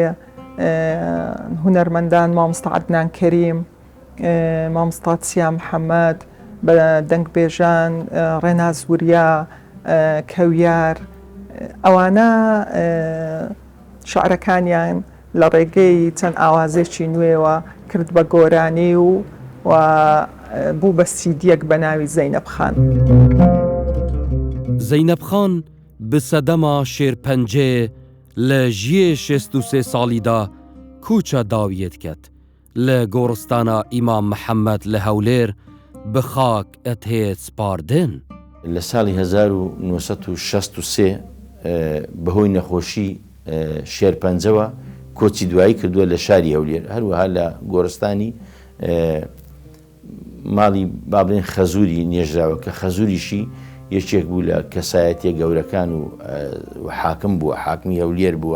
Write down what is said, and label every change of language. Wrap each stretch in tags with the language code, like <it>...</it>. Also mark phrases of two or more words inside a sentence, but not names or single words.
<ckb>هونەرمەندان مامۆستا عەدنان کەریم، مامۆستا چیا محەممەد، بە دەنگبێژان ڕێناز وریا، کەویار، ئەوانە شعرەکانیان لە ڕێگەی چەند ئاوازێکی نوێوە کرد بە گۆرانی و بوو بە سیدیەک بە ناوی زەینەب خان.</ckb> <ku>زەینەب خان bi sedema şêrpencê li jiyê 63 salî da kûça dawiyê diket. Li goristana İmam Mihemed li Hewlêr bi xak et hê spardin.</ku> <ckb>لە ساڵی 1963 بەهۆی نەخۆشی شێرپەنجەوە کۆچی دوایی کردووە لە شاری هەولێر، هەروەها لە گۆرستانی ماڵی بابلێن خەزووری نێژراوە کە خەزووریشی یەکێک بوو لە کەسایەتیە گەورەکان و حاکم بووە، حاکمی هەولێر بووە.</ckb>